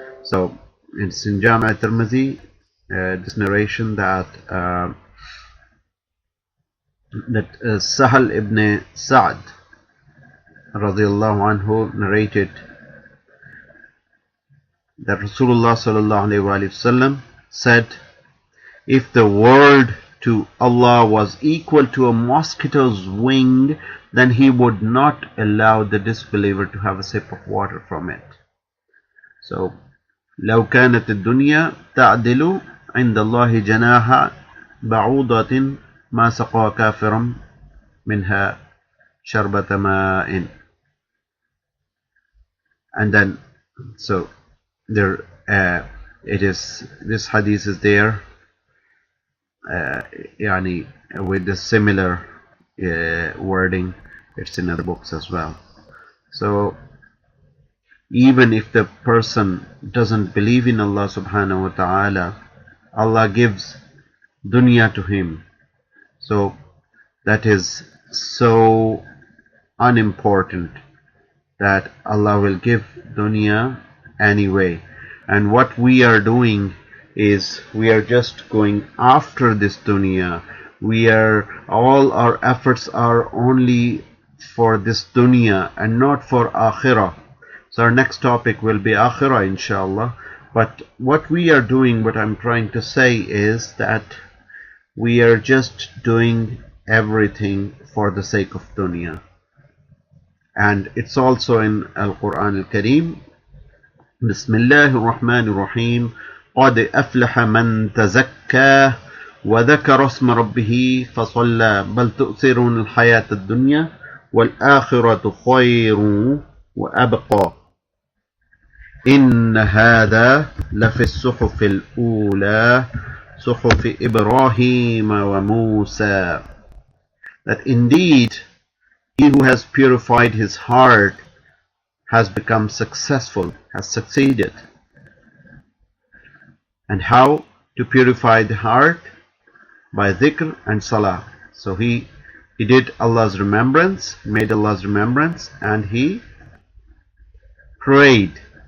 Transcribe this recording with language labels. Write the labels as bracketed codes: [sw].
[en] So it's in Jami' al-Tirmidhi, this narration that Sahal ibn Sa'd radiyallahu anhu narrated that Rasulullah sallallahu alaihi wasallam said, if the world to Allah was equal to a mosquito's wing, then he would not allow the disbeliever to have a sip of water from it. [ar] So, لو كانت الدنيا تعدل عند الله جناح بعوضة ما سقى كافرا منها شربة ماء. [en] And then, so there it is, this hadith is there yani with the similar wording. It's in other books as well. So even if the person doesn't believe in Allah subhanahu wa ta'ala, Allah gives dunya to him. So that is so unimportant that Allah will give dunya anyway. And what we are doing is we are just going after this dunya. All our efforts are only for this dunya and not for akhirah. So our next topic will be akhirah, inshallah. But what we are doing, what I'm trying to say is that we are just doing everything for the sake of dunya. And it's also in Al-Quran Al-Kareem, [ar] بسم الله الرحمن الرحيم قد أفلح من تزكى وذكر اسم ربه فصلى بل تؤثرون الحياة الدنيا والآخرة خير وأبقى إن هذا لفي الصحف الأولى صحف إبراهيم وموسى. [en] That indeed he who has purified his heart has become successful, has succeeded. And how to purify the heart? By dhikr and salah. So he did Allah's remembrance, made Allah's remembrance, and he prayed.